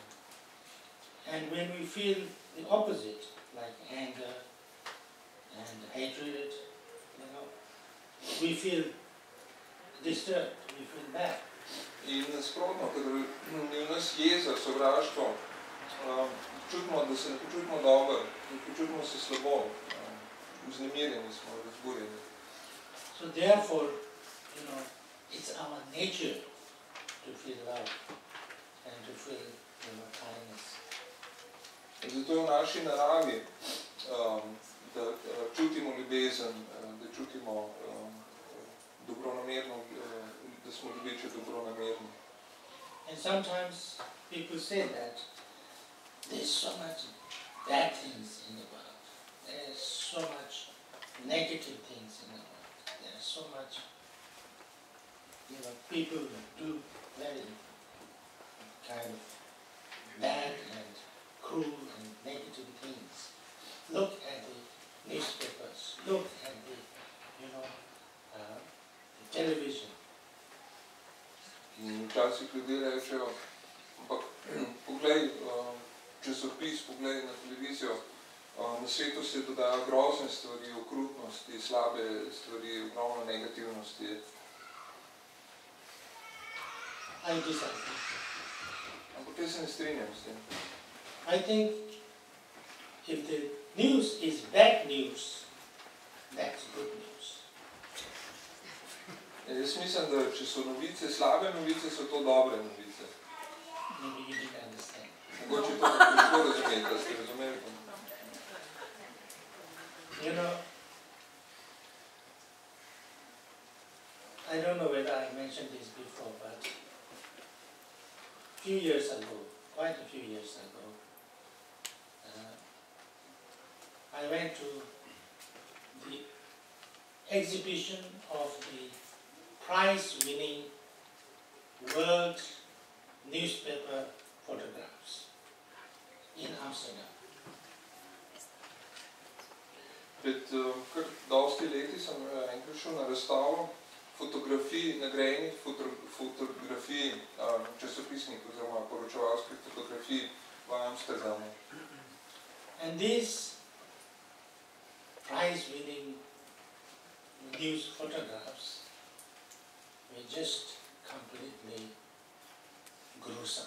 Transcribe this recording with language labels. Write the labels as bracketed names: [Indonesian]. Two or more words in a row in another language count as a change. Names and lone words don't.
[English] And when we feel the opposite, like anger and hatred, we feel disturbed, we feel bad. [Slovenian] In nasprotno, kadar je v nas jeza, sovraštvo, čutimo, da se ne počutimo dobro, ne počutimo se slabo, vznemirjeni smo, razburjeni. [English] So therefore, it's our nature to feel love and to feel, kindness. [Slovenian] In zato je v naši naravi, da čutimo ljubezen, da čutimo dobronamerno, da smo ljubeči dobronamerni. [English] And sometimes people say that there's so much bad things in the world. There's so much negative things in the world. There's so much, people do very kind of bad and cruel and negative things. Look at the newspapers. Look at the, the television. [Slovenian] In včasih ljudje rečejo, ampak poglej časopis, poglej na televizijo, na svetu se dodajo grozne stvari, okrutnosti, slabe stvari, ogromno negativnosti. Ampak jaz se ne strinjam s tem. [English] I think if the news is bad news, that's good news. [Slovenian] Jaz mislim, da če so novice slabe novice, so to dobre novice. [English] Maybe you didn't understand. [Slovenian] Mogoče to težko razumeti, da ste razumeli. [English] I don't know whether I mentioned this before, but a few years ago, quite a few years ago, I went to the exhibition of the prize-winning world newspaper photographs in Amsterdam. [Slovenian] Pred kar dosti leti sem enkrat šel na razstavo fotografij, nagrajenih fotografij, časopisnih oziroma poročevalskih fotografij v Amsterdamu. [English] And these prize-winning news photographs were just completely gruesome.